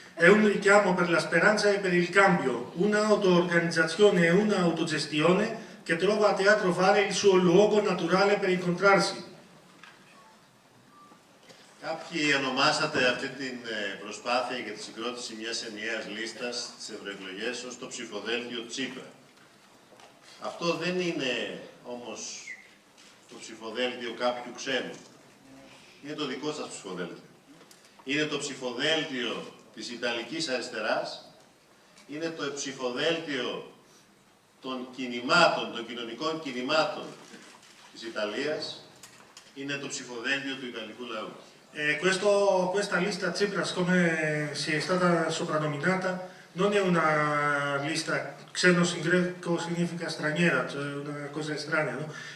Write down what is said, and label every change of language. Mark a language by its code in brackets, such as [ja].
[it] È un richiamo per la speranza e per il cambio, un'auto-organizzazione e un'autogestione che trova a Teatro Fare il suo luogo naturale per incontrarsi. [el] Κάποιοι ονομάσατε αυτή την προσπάθεια για τη συγκρότηση μιας ενιαίας λίστας στις ευρωεκλογές ως το ψηφοδέλτιο Τσίπρα. Αυτό δεν είναι όμως το ψηφοδέλτιο κάποιου ξένου. Είναι το δικό σας ψηφοδέλτιο. Είναι το ψηφοδέλτιο της Ιταλικής αριστεράς, είναι το ψηφοδέλτιο των κινημάτων, των κοινωνικών κινημάτων της Ιταλίας, είναι το ψηφοδέλτιο του Ιταλικού λαού. [it] Questa lista Tsipras, come si è stata soprannominata, non è una lista, xenos in greco significa straniera, cioè una cosa estranea, no?